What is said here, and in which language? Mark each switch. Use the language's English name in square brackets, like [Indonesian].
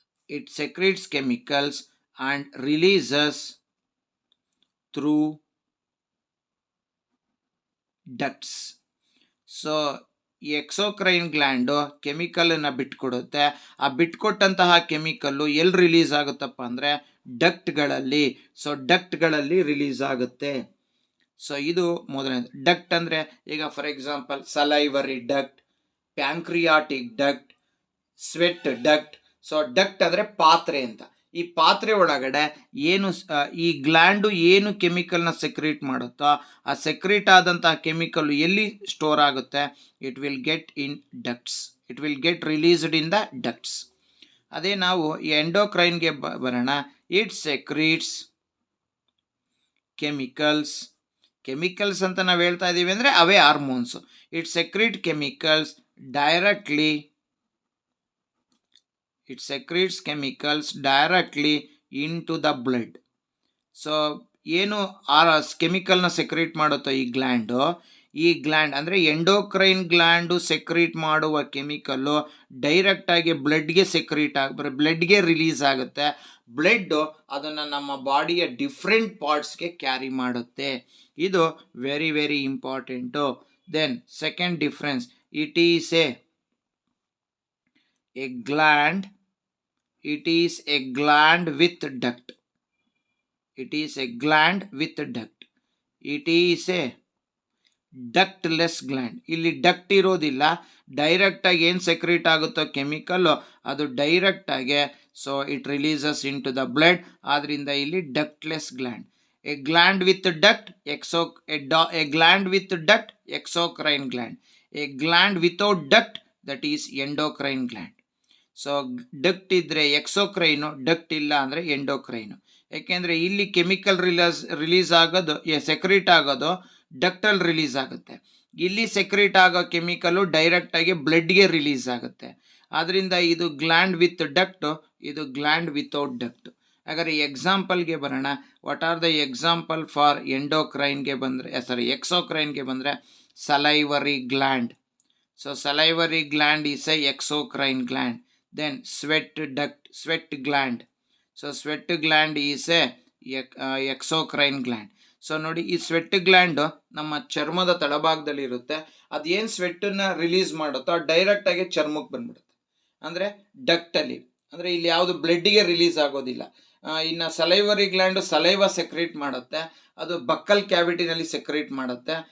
[English] It secretes chemicals and releases through ducts. [Kannada] So ಈ exocrine gland ಕೆಮಿಕಲನ್ನು ಬಿಟ್ಕೊಡುತ್ತೆ. ಆ ಬಿಟ್ಕೊಟ್ಟಂತಹ chemical ಎಲ್ಲಿ release ಆಗುತ್ತಪ್ಪ ಅಂದರೆ ಡಕ್ಟ್ಗಳಲ್ಲಿ. ಸೊ ಡಕ್ಟ್ಗಳಲ್ಲಿ ರಿಲೀಸ್ ಆಗುತ್ತೆ. ಸೊ ಇದು ಮೊದಲನೇದು. ಡಕ್ಟ್ ಅಂದರೆ ಈಗ for example salivary duct, pancreatic duct, sweat duct. So duct ಅಂದರೆ ಪಾತ್ರೆ ಅಂತ. ಈ ಪಾತ್ರೆ ಒಳಗಡೆ ಏನು ಈ ಗ್ಲ್ಯಾಂಡು ಏನು ಕೆಮಿಕಲ್ನ ಸೆಕ್ರೀಟ್ ಮಾಡುತ್ತೋ ಆ ಸೆಕ್ರೀಟ್ ಆದಂತಹ ಕೆಮಿಕಲ್ ಎಲ್ಲಿ ಸ್ಟೋರ್ ಆಗುತ್ತೆ? [English] It will get in ducts. It will get released in the ducts. [Kannada] ಅದೇ ನಾವು ಈ ಎಂಡೋಕ್ರೈನ್ಗೆ ಬರೋಣ. [English] It secretes chemicals. [Kannada] ಕೆಮಿಕಲ್ಸ್ ಅಂತ ನಾವು ಹೇಳ್ತಾ ಇದ್ದೀವಿ ಅಂದರೆ ಅವೇ hormones. [English] It secrete chemicals directly. It secretes chemicals directly into the blood. [Kannada] So ಏನು ಕೆಮಿಕಲ್ನ ಸೆಕ್ರೀಟ್ ಮಾಡುತ್ತೋ ಈ ಗ್ಲ್ಯಾಂಡು, ಈ ಗ್ಲ್ಯಾಂಡ್ ಅಂದರೆ ಎಂಡೋಕ್ರೈನ್ ಗ್ಲ್ಯಾಂಡು ಸೆಕ್ರೀಟ್ ಮಾಡುವ ಕೆಮಿಕಲ್ಲು ಡೈರೆಕ್ಟಾಗಿ ಬ್ಲಡ್ಗೆ ಬ್ಲಡ್ಗೆ ರಿಲೀಸ್ ಆಗುತ್ತೆ. ಬ್ಲಡ್ಡು ಅದನ್ನು ನಮ್ಮ ಬಾಡಿಯ ಡಿಫ್ರೆಂಟ್ ಪಾರ್ಟ್ಸ್ಗೆ ಕ್ಯಾರಿ ಮಾಡುತ್ತೆ. [English] ಇದು very very important. Then second difference, it is a gland. It is a gland with duct. It is a gland with duct. It is a ductless gland. [Kannada] ಇಲ್ಲಿ duct ಇರೋದಿಲ್ಲ. ಡೈರೆಕ್ಟಾಗಿ ಏನು secrete ಆಗುತ್ತೋ chemical ಅದು ಡೈರೆಕ್ಟಾಗಿ [English] So it releases in to the blood. [Kannada] ಆದ್ದರಿಂದ ಇಲ್ಲಿ [English] Ductless gland. A gland with duct a gland with duct exocrine gland. A gland without duct that is endocrine gland. [Kannada] So duct ಇದ್ದರೆ ಎಕ್ಸೋಕ್ರೈನು, duct ಇಲ್ಲ ಅಂದರೆ ಎಂಡೋಕ್ರೈನು. ಯಾಕೆಂದರೆ ಇಲ್ಲಿ chemical release ಆಗೋದು secrete ಆಗೋದು ಡಕ್ಟಲ್ಲಿ release ಆಗುತ್ತೆ. ಇಲ್ಲಿ ಸೆಕ್ರೇಟ್ ಆಗೋ ಕೆಮಿಕಲು ಡೈರೆಕ್ಟಾಗಿ ಬ್ಲಡ್ಗೆ ರಿಲೀಸ್ ಆಗುತ್ತೆ. ಆದ್ದರಿಂದ ಇದು [English] gland with duct, [Kannada] ಇದು [English] Gland without duct. [Kannada] ಹಾಗಾದರೆ ಎಕ್ಸಾಂಪಲ್ಗೆ ಬರೋಣ. [English] what are the example for ಎಂಡೋಕ್ರೈನ್ಗೆ [Kannada] ಬಂದರೆ ಎಕ್ಸೋಕ್ರೈನ್ಗೆ ಬಂದರೆ salivary gland. [English] So salivary gland is a exocrine gland. Then sweat gland. So sweat gland is a exocrine gland. [Kannada] So ನೋಡಿ, ಈ sweat gland ನಮ್ಮ ಚರ್ಮದ ತಳಭಾಗದಲ್ಲಿ ಇರುತ್ತೆ. ಅದೇನು ಸ್ವೆಟ್ಟನ್ನು ರಿಲೀಸ್ ಮಾಡುತ್ತೋ ಡೈರೆಕ್ಟಾಗಿ ಚರ್ಮಕ್ಕೆ ಬಂದ್ಬಿಡುತ್ತೆ, ಅಂದರೆ ಡಕ್ಟಲ್ಲಿ. ಅಂದರೆ ಇಲ್ಲಿ ಯಾವುದು ಬ್ಲಡ್ಗೆ ರಿಲೀಸ್ ಆಗೋದಿಲ್ಲ. ಇನ್ನು ಸಲೈವರಿ ಗ್ಲ್ಯಾಂಡು ಸಲೈವ ಸೆಕ್ರೇಟ್ ಮಾಡುತ್ತೆ, ಅದು ಬಕ್ಕಲ್ ಕ್ಯಾವಿಟಿನಲ್ಲಿ ಸೆಕ್ರೇಟ್ ಮಾಡುತ್ತೆ.